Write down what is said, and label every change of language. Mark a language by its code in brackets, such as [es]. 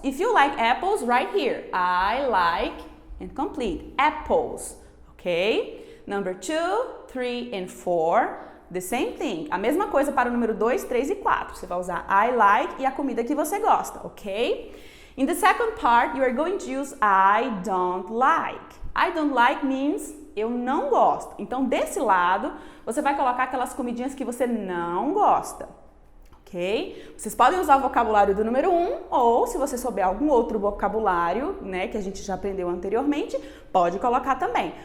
[en] If you like apples, right here. I like, and complete, apples. Ok? Number 2, 3 and 4. The same thing. [pt] A mesma coisa para o número 2, 3 e 4. Você vai usar [en] I like [pt] e a comida que você gosta, ok? [en] In the second part, you are going to use I don't like. I don't like means [pt] eu não gosto. Então, desse lado, você vai colocar aquelas comidinhas que você não gosta. Ok? Vocês podem usar o vocabulário do número 1 ou, se você souber algum outro vocabulário, né, que a gente já aprendeu anteriormente, pode colocar também.